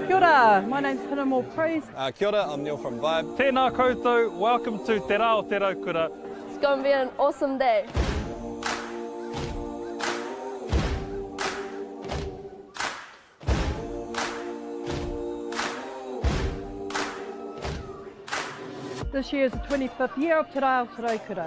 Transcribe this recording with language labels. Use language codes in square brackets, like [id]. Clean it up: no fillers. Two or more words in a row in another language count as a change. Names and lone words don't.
[mi] Kia ora, [en] my name's Hinamo Praise. [mi] Kia ora, [en] I'm Neil from Vibe. [mi] Tēnā koutou, [en] welcome to Te Rao Kura. It's going to be an awesome day. This year is the 25th year of Te Rao Kura.